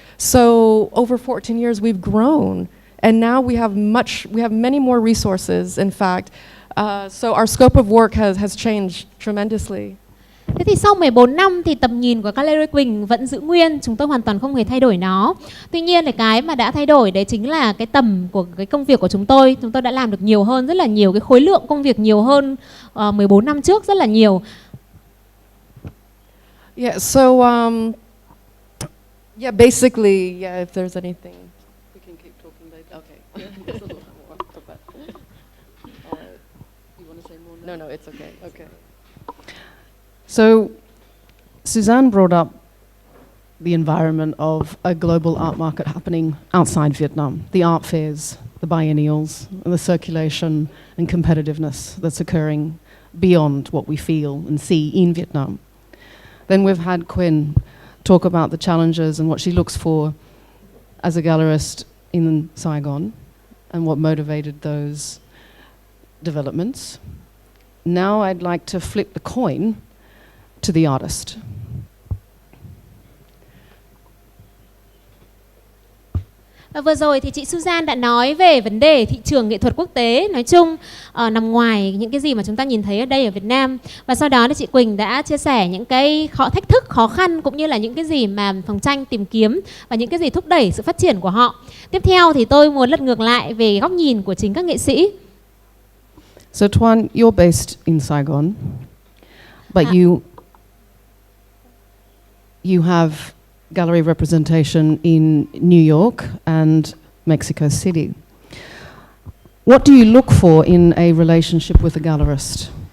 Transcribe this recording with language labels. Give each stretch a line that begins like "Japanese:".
English: So over 14 years we've grown. And now we have many more resources, in fact. So our scope of work has changed tremendously.
Vietnamese: Thế thì sau 14 năm thì tầm nhìn của Gallery Quỳnh vẫn giữ nguyên, chúng tôi hoàn toàn không hề thay đổi nó. Tuy nhiên là cái mà đã thay đổi đấy chính là cái tầm của cái công việc của chúng tôi. Chúng tôi đã làm được nhiều hơn, rất là nhiều, cái khối lượng công việc nhiều hơn 14 năm trước rất là nhiều.
English: Yeah, so basically, if there's anything we can keep talking later. Okay. There's a little more, but you want to say more? No, it's okay. Okay. So, Suzanne brought up the environment of a global art market happening outside Vietnam, the art fairs, the biennials, and the circulation and competitiveness that's occurring beyond what we feel and see in Vietnam. Then we've had Quỳnh talk about the challenges and what she looks for as a gallerist in Saigon and what motivated those developments. Now I'd like to flip the coin to the artist.
Vietnamese: Và vừa rồi thì chị Suzanne đã nói về vấn đề thị trường nghệ thuật quốc tế nói chung, nằm ngoài những cái gì mà chúng ta nhìn thấy ở đây ở Việt Nam. Và sau đó thì chị Quỳnh đã chia sẻ những cái thách thức, khó khăn cũng như là những cái gì mà phòng tranh tìm kiếm và những cái gì thúc đẩy sự phát triển của họ. Tiếp theo thì tôi muốn lật ngược lại về góc nhìn của chính các nghệ sĩ.
English: So Tuấn, you're based in Saigon, but you have gallery representation in New York and Mexico City. What do you look for in a relationship with a gallerist?